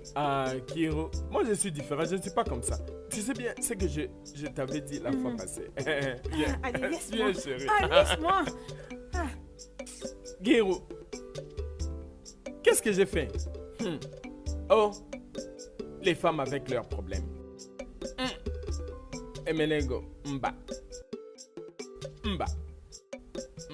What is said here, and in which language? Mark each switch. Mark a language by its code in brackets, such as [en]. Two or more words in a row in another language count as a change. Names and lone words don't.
[fr] Ah, Kiro, moi je suis différent, je ne suis pas comme ça. Tu sais bien, c'est que je t'avais dit la fois passée. Viens, Allez, laisse-moi. viens chérie. Ah, laisse-moi. Kiro, qu'est-ce que j'ai fait? Oh, les femmes avec leurs problèmes. Emenego, mba. Mba.